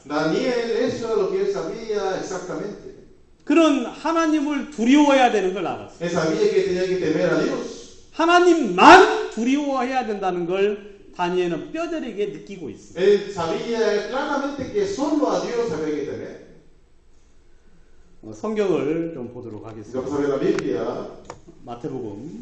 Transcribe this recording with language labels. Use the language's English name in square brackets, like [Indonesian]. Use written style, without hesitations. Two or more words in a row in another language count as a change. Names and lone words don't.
[Spanish] Daniel, eso era lo que él sabía exactamente. [Korean] 그런 하나님을 두려워해야 되는 걸 알았어요. [Spanish] Él sabía que tenía que temer a Dios. [Korean] 하나님만 두려워해야 된다는 걸 다니엘은 뼈저리게 느끼고 있어요. [Spanish] Él sabía claramente que solo a Dios había que temer. [Korean] 성경을 좀 보도록 [Spanish] Si [Korean] 하겠습니다. [Spanish] vamos a ver la Biblia, [Korean] 마태복음